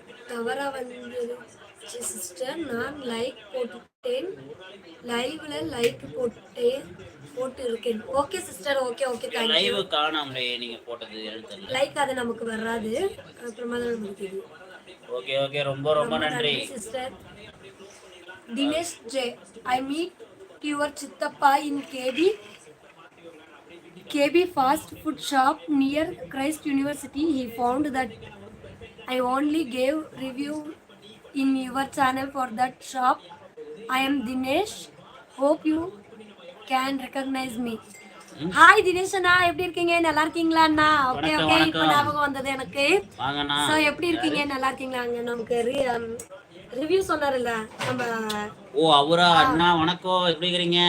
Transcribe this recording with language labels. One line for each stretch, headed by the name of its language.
Tamil: தவறா வந்துருச்சு சிஸ்டர், நான் லைக் போட்டுட்டேன், லைவ்ல லைக் போட்டு இருக்கேன். Okay sister, okay okay, thank you. Live காணாமலே நீங்க போட்டது தெரியல, லைக் அது நமக்கு வராது, அப்புறமா தான் நமக்கு தெரியும். ஓகே ஓகே, ரொம்ப ரொம்ப நன்றி sister.
English: Dinesh J, I meet your Chittappa in KB fast food shop near Christ University. He found that I only gave review in your channel for that shop. I am Dinesh. Hope you can recognize me.
Tamil: Hi Dinesh அண்ணா, எப்படி இருக்கீங்க? நல்லா இருக்கீங்களா அண்ணா? Okay okay, இப்போ ஞாபகம் வந்தது எனக்கு. So எப்படி இருக்கீங்க? நல்லா இருக்கீங்களா? அங்கே நமக்கு ரிவ்யூ சொன்னார்ல நம்ம ஓ அவரா? அண்ணா வணக்கம், எப்படி இருக்கிறீங்க?